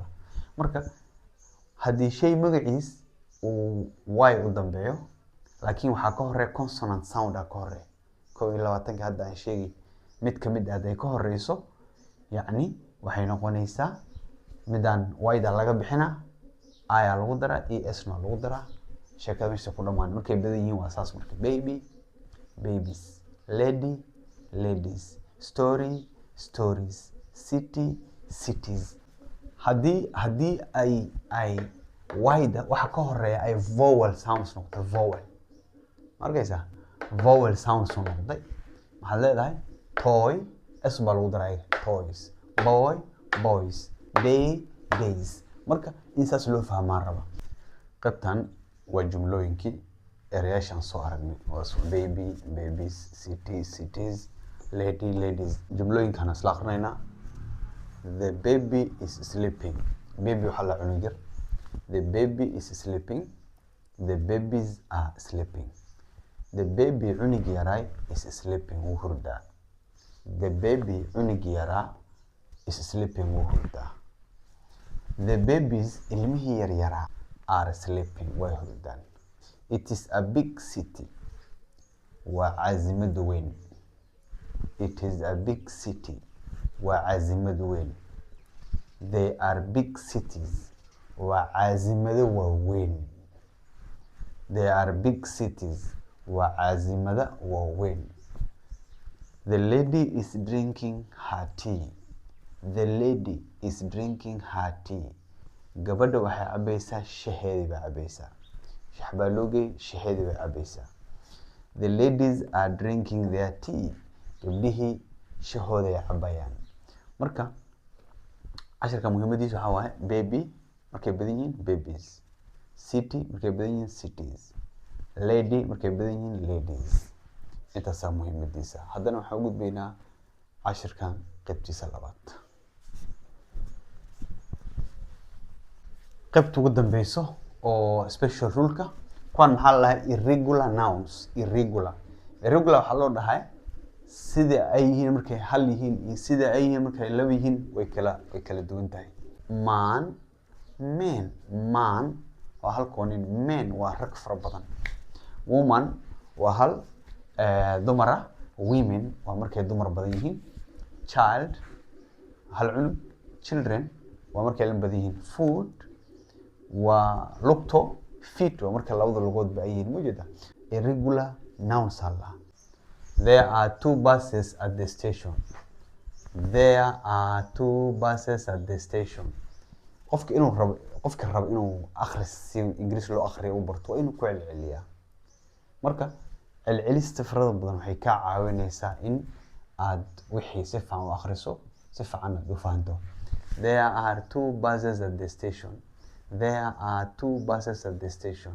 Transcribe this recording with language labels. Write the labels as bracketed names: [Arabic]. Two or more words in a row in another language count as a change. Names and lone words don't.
[Somali] Marka hadii shay magaciis uu y u dambeeyo laakiin waxa ka horeeya [English] consonant sound [Somali] ka horeeya 21 hadda aan sheegay mid kamid ah ay ka horeyso yaani waxay noqonaysaa midaan y-da laga bixina ayaa lagu daraa es na lagu daraa sheekada meesha ku dhamaan markay badan yihiin waa saas markay [English] baby babies lady ladies story stories city cities [Somali] hadii ay wide waxa ka horeeya ay [English] vowel sounds [Somali] noqdo vowel markaysa [English] vowel sounds [Somali] noqday maxaa leedahay toy s baa lagu daray [English] toys boy boys day days [Somali] marka insaas loo fahmaa raba qabtan وجملوينكي ereyashan soo aragnay [English] was baby babies city cities lady ladies [Somali] jumlooyinkan isla aqrinayna [English] the baby is sleeping baby [Somali] waxa la cunugir [English] the baby is sleeping the babies are sleeping the baby [Somali] cunug yaray [English] is sleeping [Somali] wuu hurdaa [English] the baby [Somali] cunug yara [English] is sleeping [Somali] wuu hurdaa [English] the babies [Somali] ilmihi yar yara [English] are sleeping [Somali] way hurdaan. [English] It is a big city. [Somali] Waa caasimad weyn. [English] It is a big city. [Somali] Waa caasimad weyn. [English] They are big cities. [Somali] Waa caasimado waaweyn. [English] They are big cities. [Somali] Waa caasimada waaweyn. [English] The lady is drinking her tea. The lady is drinking her tea. [Somali] gabadha waxay cabaysaa shaheedi bay cabaysaa shaxbaalooge shaheedi bay cabaysaa [English] The ladies are drinking their tea. [Somali] Gabdhihii shahooda ay cabayaan. Marka cashirka muhiimadiisu waxa waaye baby markay badan yihiin babies, city markay badan yihiin cities, lady markay badan yihiin ladies. intaasaa muhiimadiisa. Haddana waxaan u gudbaynaa cashirkan qaybtiisa labaad. qaybta ugu dambeyso oo special rule-ka kuwan maxaa la dhahay [English] irregular nouns. [Somali] irregular waxaa loo dhahay sida ay yihiin markay hal yihiin iyo sida ay yihiin markay laba yihiin way kala duwan tahay. man waa hal koonin. men waa rag fara badan. woman waa hal dumar ah. women waa markay dumar badan yihiin. child hal cunug. children waa markay la badan yihiin. food waa lugto. feet waa markay labada lugoodba ay yihiin. mujeda [English] irregular nouns [Somali] alla. [English] There are two buses at the station. There are two buses at the station. [Somali] qofka rabo inuu akhris si Ingiriis loo akhriyo u barto waa inuu ku celceliyaa. marka celcelista farada badan waxay ka caawinaysaa in aad wixii si fiican u akhriso, si fiican u fahanto. [English] There are two buses at the station. There are two buses at the station.